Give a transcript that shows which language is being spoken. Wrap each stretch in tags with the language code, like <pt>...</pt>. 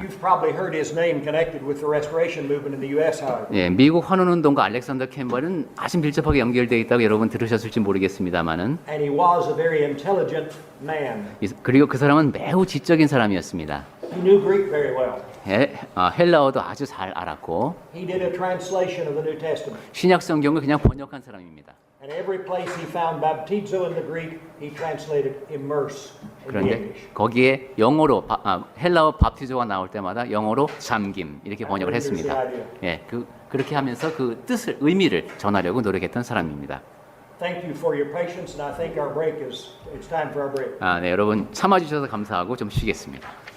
<en>You've probably heard his name connected with the Restoration movement in the U.S., however.</en> <ko>예, 미국 환원운동과 알렉산더 캠벨은 아주 밀접하게 연결되어 있다고 여러분 들으셨을지 모르겠습니다만은</ko> <en>And he was a very intelligent man.</en> <ko>그리고 그 사람은 매우 지적인 사람이었습니다.</ko> <en>He knew Greek very well.</en> <ko>헬라어도 아주 잘 알았고</ko> <en>He did a translation of the New Testament.</en> <ko>신약 성경을 그냥 번역한 사람입니다.</ko> <en>And every place he found baptizo in the Greek, he translated immerse in the</en> <ko>그런데</ko> <en>English.</en> <ko>거기에 영어로 헬라어 밥티조가 나올 때마다 영어로 잠김 이렇게 번역을 했습니다. 예, 그렇게 하면서 그 뜻을 의미를 전하려고 노력했던 사람입니다.</ko> <en>Thank you for your patience, and I think our break it's time for our break.</en> <ko>네, 여러분 참아주셔서 감사하고 좀 쉬겠습니다.</ko>